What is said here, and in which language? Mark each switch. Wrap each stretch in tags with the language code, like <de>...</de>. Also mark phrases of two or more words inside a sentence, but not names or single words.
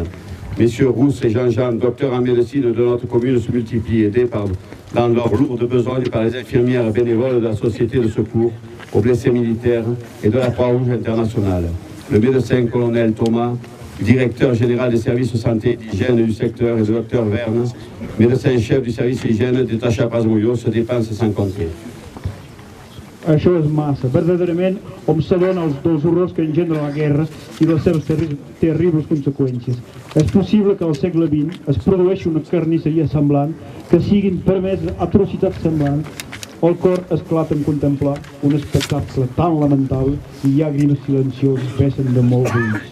<fr>Messieurs Rousse et Jean-Jean, docteurs en médecine de notre commune, se multiplient, aidés dans leurs lourdes besognes par les infirmières bénévoles de la Société de secours aux blessés militaires et de la Croix-Rouge internationale. Le médecin colonel Thomas, directeur général des services de santé et d'hygiène du secteur, et le docteur Verne, médecin-chef du service hygiène détaché à Praz-de-Molló, se dépensent sans compter.</fr> <ca>Això és massa. Verdaderament hom s'adona dels horrors que engendra la guerra i les seves terribles conseqüències. És possible que al segle XX es produeixi una carnisseria semblant, que siguin permeses atrocitats semblants. El cor esclata en contemplar un espectacle tan lamentable i llàgrimes silencioses vessen de molts ulls.</ca>